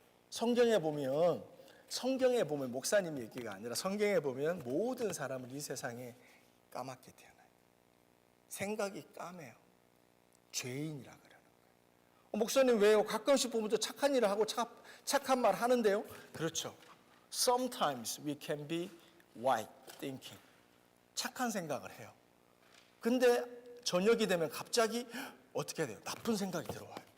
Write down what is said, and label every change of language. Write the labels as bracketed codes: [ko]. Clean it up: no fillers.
[ko] 성경에 보면 목사님 얘기가 아니라 성경에 보면 모든 사람은 이 세상에 까맣게 태어나요. 생각이 까매요. 죄인이라 그러는 거예요. 목사님 왜요? 가끔씩 보면 또 착한 일을 하고 착한 말 하는데요. 그렇죠. [en] Sometimes we can be white thinking. [ko] 착한 생각을 해요. 근데 저녁이 되면 갑자기 어떻게 돼요? 나쁜 생각이 들어와요.